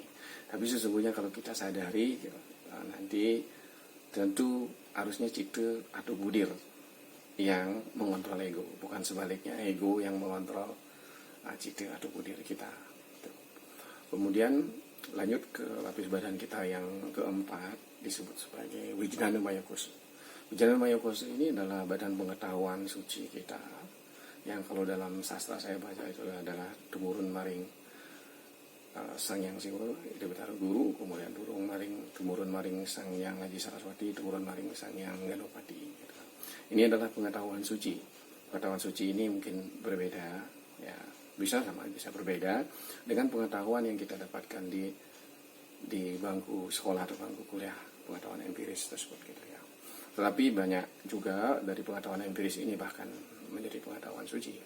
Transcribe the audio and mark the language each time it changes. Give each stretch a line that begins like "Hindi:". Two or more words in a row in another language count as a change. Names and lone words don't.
Indonesian: Tapi sesungguhnya kalau kita sadari nanti tentu harusnya Citta atau Budir yang mengontrol ego, bukan sebaliknya ego yang mengontrol Citta atau Budir kita. Kemudian lanjut ke lapis badan kita yang keempat, disebut sebagai Wijnana Mayakosa. Wijnana Mayakosa ini adalah badan pengetahuan suci kita, yang kalau dalam sastra saya baca itu adalah
Balinese: temurun maring
Indonesian: Sang Hyang Siwa Ida Batara Guru, kemudian
Balinese: temurun maring
Indonesian: Sang Hyang Aji Saraswati,
Balinese: temurun maring
Indonesian: Sang Hyang Ganopati gitu. Ini adalah pengetahuan suci. Pengetahuan suci ini mungkin berbeda ya, bisa sama bisa berbeda dengan pengetahuan yang kita dapatkan di bangku sekolah atau bangku kuliah, pengetahuan empiris tersebut gitu ya. Tetapi banyak juga dari pengetahuan empiris ini bahkan menjadi pengetahuan suci.